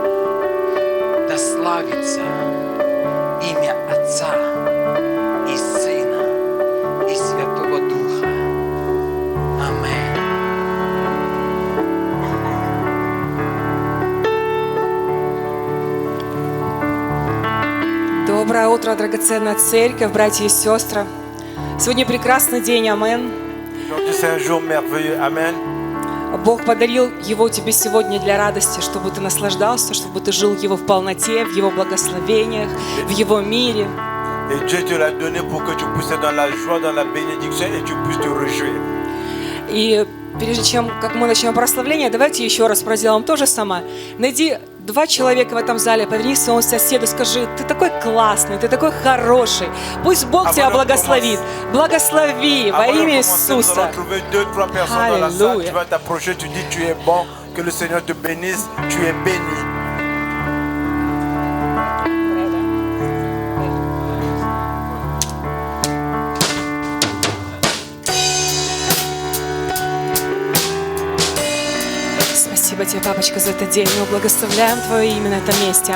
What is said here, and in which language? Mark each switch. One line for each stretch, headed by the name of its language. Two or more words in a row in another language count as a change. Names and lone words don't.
Russian: Да славится имя Отца и Сына и Святого Духа. Аминь. Доброе утро, драгоценная церковь, братья и сестры. Сегодня прекрасный день, амин.
French: Aujourd'hui, c'est un jour merveilleux. Amen.
Russian: Бог подарил его тебе сегодня для радости, чтобы ты наслаждался, чтобы ты жил Его в полноте, в Его благословениях, в Его мире.
French: Et Dieu te l'a donné pour que tu puisses être dans la joie, dans la bénédiction et tu puisses te réjouir.
Russian: И прежде чем, как мы начнем прославление, давайте еще раз проделаем то же самое. Найди 2 человека в этом зале, поверни к своему соседу, скажи: ты такой классный, ты такой хороший. Пусть Бог тебя благословит. Благослови во имя Иисуса. Аллилуйя.
French: Tu vas t'approcher, tu dis tu es bon, que le Seigneur te bénisse, tu es béni.
Russian: Спасибо тебе, папочка, за этот день. Мы благословляем Твое имя на этом месте.